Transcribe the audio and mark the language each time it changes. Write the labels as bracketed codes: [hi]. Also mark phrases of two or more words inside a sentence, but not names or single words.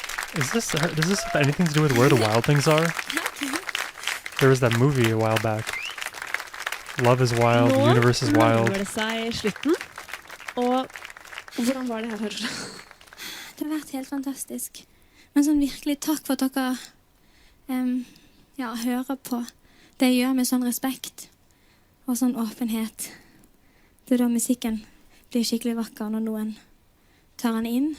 [en] Does this have anything to do with Where the Wild Things Are? There was that movie a while back. Love is wild, the universe is wild. [no] Nå nærmer det seg slutten. Og hvordan var det her, Aurora? Det har vært helt fantastisk. Men sånn virkelig takk for at dere hører på. Det jeg gjør med sånn respekt og sånn åpenhet. Det er da musikken blir skikkelig vakker når noen tar den inn.